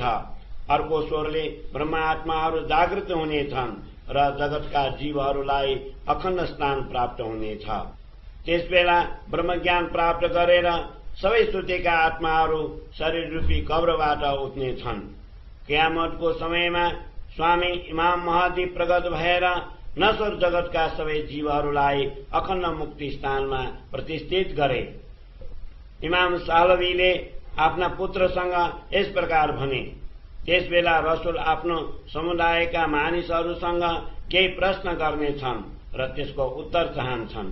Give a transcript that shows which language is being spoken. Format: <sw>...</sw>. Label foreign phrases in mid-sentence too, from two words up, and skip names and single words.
<ne>अर्को स्वरले ब्रह्मात्माहरू जागृत हुनेछन् र जगतका जीवहरूलाई अखण्ड स्थान प्राप्त हुनेछ। त्यसबेला ब्रह्मज्ञान प्राप्त गरेर सबै सुतेका आत्माहरू शरीर रूपी कब्रबाट उठ्नेछन्। कियामतको समयमा स्वामी इमाम महदी प्रगट भएर नश्वर जगतका सबै जीवहरूलाई अखण्ड मुक्ति स्थानमा प्रतिष्ठित गरे। इमाम सालवीले आफ्ना पुत्रसँग यस प्रकार भने, त्यसबेला रसुल आफ्नो समुदायका मानिसहरूसँग केही प्रश्न गर्नेछन् र त्यसको उत्तर चाहन्छन्।</ne>